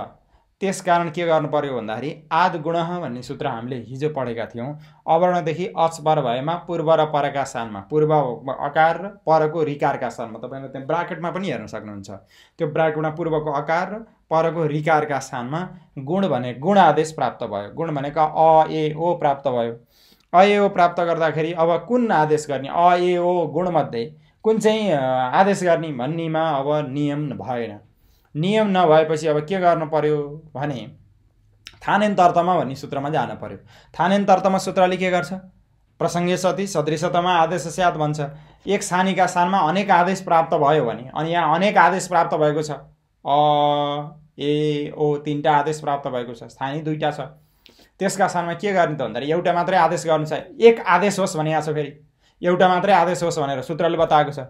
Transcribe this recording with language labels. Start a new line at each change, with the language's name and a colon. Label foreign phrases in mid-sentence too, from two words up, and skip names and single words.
Nepali: त्यसकारण के गर्नु पर्यो भन्दाखेरि
Sanskrit: आद गुणः
Nepali: भन्ने सूत्र हामीले हिजो पढेका थियौँ। अवर्णदेखि अच पर भएमा पूर्व र परका स्थानमा पूर्व अकार र परको ऋकारका स्थानमा तपाईँले त्यहाँ ब्राकेटमा पनि हेर्न सक्नुहुन्छ। त्यो ब्राकेटमा पूर्वको अकार र परको ऋकारका स्थानमा गुण भने गुण आदेश प्राप्त भयो। गुण भनेको अ ए ओ प्राप्त भयो। अ ए ओ प्राप्त गर्दाखेरि अब कुन आदेश गर्ने अ ए ओ गुणमध्ये कुन चाहिँ आदेश गर्ने भन्नेमा अब नियम भएन। नियम नभएपछि अब के गर्नु पर्यो भने थानेन्तर्तमा भन्ने सूत्रमा जानु पर्यो। थानेन्तर्तमा सूत्रले के गर्छ
Sanskrit: प्रसङ्गे सति सदृशतमा आदेश स्यात्
Nepali: भन्छ। एक स्थानीका स्थानमा अनेक आदेश प्राप्त भयो भने अनि यहाँ अनेक आदेश प्राप्त भएको छ अ ए ओ तीनटा आदेश प्राप्त भएको छ स्थानीय दुईटा छ। त्यसका स्थानमा के गर्ने त भन्दाखेरि एउटा मात्रै आदेश गर्नु छ। एक आदेश होस् भने छ फेरि एउटा मात्रै आदेश होस् भनेर सूत्रले बताएको छ।